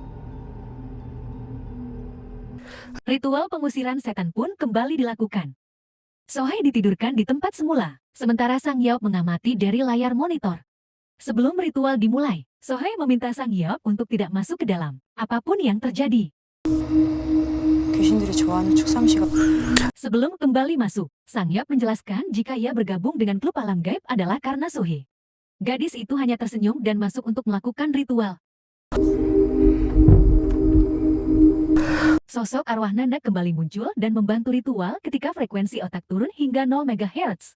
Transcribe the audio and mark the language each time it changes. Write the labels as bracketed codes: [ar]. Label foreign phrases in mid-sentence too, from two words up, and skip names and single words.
[id] Ritual pengusiran setan pun kembali dilakukan. Sohei ditidurkan di tempat semula, sementara Sang Yeop mengamati dari layar monitor. Sebelum ritual dimulai, Sohei meminta Sang Yeop untuk tidak masuk ke dalam, apapun yang terjadi. [ko] 귀신들이 좋아하는 축삼시가 [id] Sebelum kembali masuk, Sang Yeop menjelaskan jika ia bergabung dengan klub alam gaib adalah karena Sohei. Gadis itu hanya tersenyum dan masuk untuk melakukan ritual. Sosok arwah Nanda kembali muncul dan membantu ritual ketika frekuensi otak turun hingga 0 MHz.